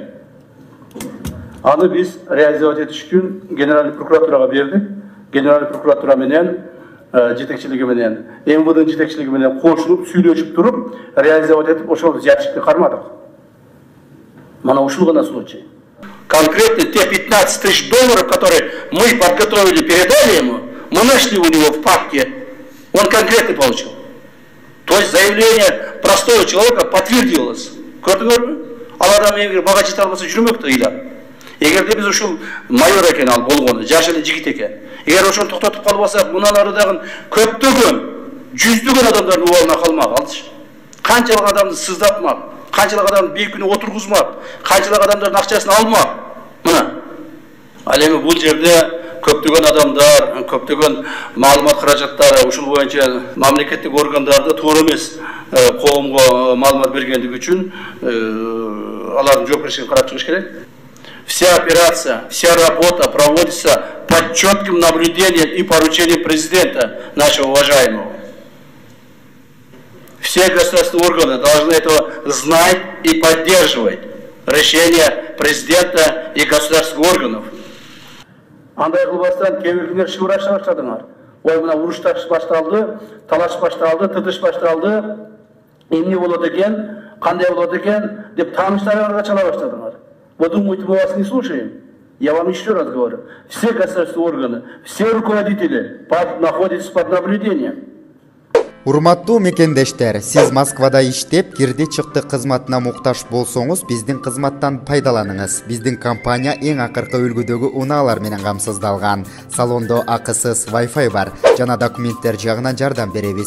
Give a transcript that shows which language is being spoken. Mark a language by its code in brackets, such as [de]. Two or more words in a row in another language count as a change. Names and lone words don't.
[ky] Аны биз реализовать этиш үчүн [ru] Генеральный прокуратурага [ky] бердик. [ru] Генеральный прокуратура [ky] менен жетекчилиги менен МВДнын жетекчилиги менен кошулуп сүйлөшүп туруп реализовать этип ошол взятчикти кармадык. Мана ушул гана случай. [ru] Конкретно те 15 тысяч долларов, которые мы подготовили, передали ему, мы нашли у него в папке, он конкретно получил. То есть заявление простого человека подтвердилось. [ky] Көрдүңөрбү? Ал адам эгер бага жете албаса жүрмөктө ыйлап. Эгерде биз ушул майор экен ал болгону, жаш эле жигит экен. Эгер ошону токтотуп калбасак, мындан ары дагы көптөгөн, жүздөгөн адамдардын убалына калмак алчы. Канчалык адамды сыздатмак, канчалык адамды бейкүнө отургузмак, канчалык адамдардын акчасын алмак. Мына. Ал эми бул жерде көптөгөн адамдар, көптөгөн маалымат каражаттары ушул боюнча мамлекеттик органдарды туура эмес коомго маалымат бергендиги үчүн алардын жоопкерчилигин карап чыгыш керек. [ru] Вся операция, вся работа проводится под четким наблюдением и поручением президента нашего уважаемого. Все государственные органы должны это знать и поддерживать решения президента и государственных органов. [ky] Андай кылбастан кээ биркилер шыбыраша баштадыңар. Ой, мына урушташ башталды, талаш башталды, тытыш башталды. Эмне болот экен, кандай болот экен деп тааныштарыңарга чала баштадыңар. [ru] Вы думаете, мы вас не слушаем? Я вам еще раз говорю. Все государственные органы, все руководители находятся под наблюдением. [ky] Урматтуу мекендештер, сиз Москвада иштеп, кирди чыкты кызматына муктаж болсоңуз, биздин кызматтан пайдаланыңыз. Биздин компания эң акыркы үлгүдөгү унаалар менен камсыздалган. Салондо акысыз Wi-Fi бар, жана документтер жагынан жардам беребиз.